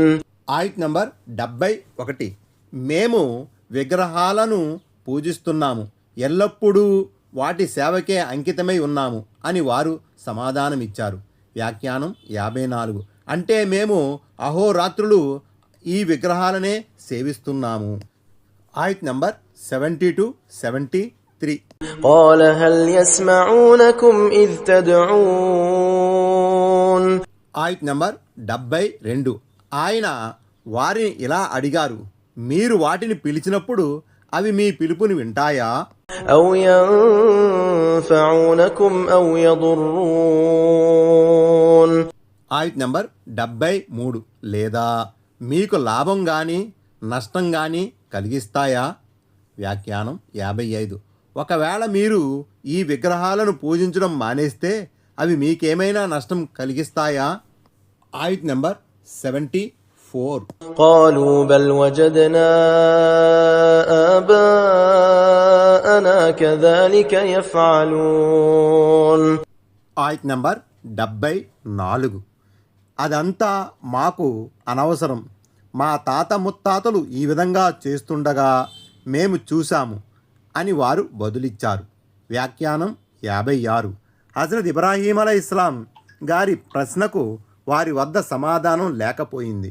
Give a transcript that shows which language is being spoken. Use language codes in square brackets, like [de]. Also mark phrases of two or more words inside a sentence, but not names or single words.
[te] ఆయత్ నంబర్ 71. మేము విగ్రహాలను పూజిస్తున్నాము, ఎల్లప్పుడూ వాటి సేవకే అంకితమై ఉన్నాము అని వారు సమాధానమిచ్చారు. వ్యాఖ్యానం 54. అంటే మేము అహోరాత్రులు ఈ విగ్రహాలనే సేవిస్తున్నాము. ఆయత్ నంబర్ 72, 73. [ar] قال هل يسمعونكم إذ تدعون. [te] ఆయత్ నంబర్ 72. ఆయన వారిని ఇలా అడిగారు, మీరు వాటిని పిలిచినప్పుడు అవి మీ పిలుపుని వింటాయా? [ar] أو ينفعونكم أو يضرون. [te] ఆయత్ నంబర్ 73. లేదా మీకు లాభం కానీ నష్టం కానీ కలిగిస్తాయా? వ్యాఖ్యానం 55. ఒకవేళ మీరు ఈ విగ్రహాలను పూజించడం మానేస్తే అవి మీకేమైనా నష్టం కలిగిస్తాయా? ఆయత్ నంబర్ 74. [ar] قالوا بل وجدنا آباءنا كذلك يفعلون. [te] ఆయత్ నంబర్ 74. అదంతా మాకు అనవసరం, మా తాత ముత్తాతలు ఈ విధంగా చేస్తుండగా మేము చూశాము అని వారు బదులిచ్చారు. వ్యాఖ్యానం 56. హజరత్ ఇబ్రాహీం అలైహిస్సలాం గారి ప్రశ్నకు వారి వద్ద సమాధానం లేకపోయింది.